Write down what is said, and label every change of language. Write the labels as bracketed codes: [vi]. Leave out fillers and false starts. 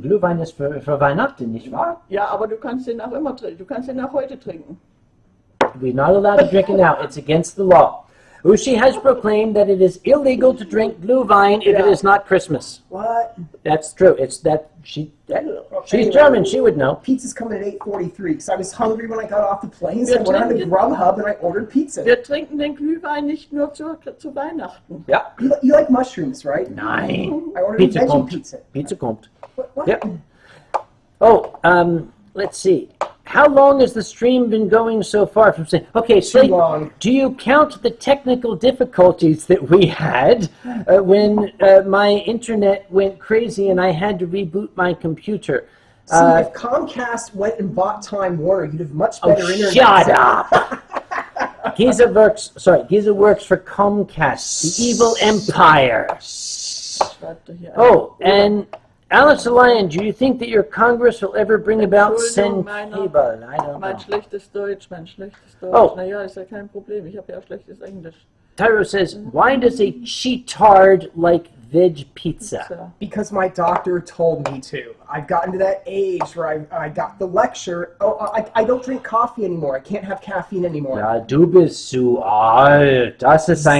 [de] Glühwein ist für Weihnachten, nicht wahr? Ja, aber du kannst den auch immer trinken. Du kannst den auch heute trinken. [en] We're not allowed to drink it now. It's against the law. Uschi has proclaimed that it is illegal to drink Glühwein if it is not Christmas. What? That's true. It's that she's German. She would know. Pizza's coming at 8:43 because I was hungry when I got off the plane, so I went on to Grubhub and I ordered pizza. [de] Wir trinken den Glühwein nicht nur zu Weihnachten. [en] Yeah. You like mushrooms, right? [de] Nein. [en] I ordered [de] Pizza [en] veggie [de] kommt. [en] pizza. [de] Pizza kommt. [en] What? Yep. Oh, let's see. how long has the stream been going so far from saying, okay, Slate, long. do you count the technical difficulties that we had when my internet went crazy and I had to reboot my computer? See, if Comcast went and bought Time Warner, you'd have much better internet. Shut up! Giza works for Comcast, the evil empire. Oh, and Alex Lyon, do you think that your Congress will ever bring about Sen Cable? I don't [de] Mein [en] know. [de] schlechtes Deutsch. Oh. Naja, ist ja kein Problem. Ich habe ja auch schlechtes Englisch. [en] Tyro says, why does a chee-tard like veg pizza? So. Because my doctor told me to. I've gotten to that age where I got the lecture. Oh, I don't drink coffee anymore. I can't have caffeine anymore. [de] Ja, du bist zu alt. Das ist ein